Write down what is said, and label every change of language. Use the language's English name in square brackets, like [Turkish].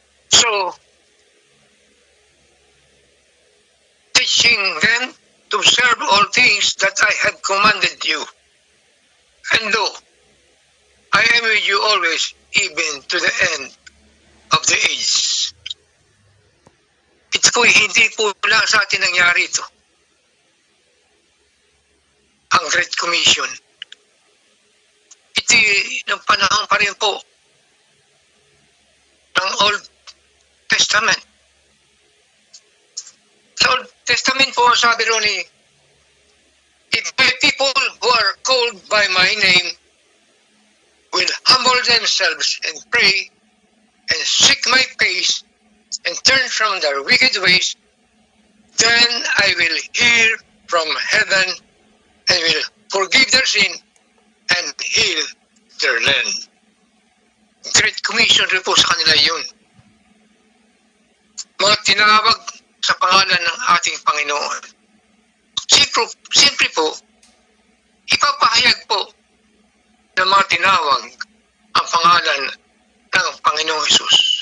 [English] So, teaching them to observe all things that I have commanded you. And lo, I am with you always, even to the end of the age. [Filipino] Ito po, hindi po lang sa atin nangyari ito. Ang Great Commission. Ito ng panahon pa rin po ng Old Testament. Sa Old Testament po, sabi ron ni, [English] if my people who are called by my name will humble themselves and pray and seek my face and turn from their wicked ways, then I will hear from heaven and will forgive their sin and heal their land. [Filipino] Great Commission rin po sa kanila yun. Mga tinawag sa pangalan ng ating Panginoon. Simple po, ipapahayag po ng mga tinawag ang pangalan ng Panginoong Hesus.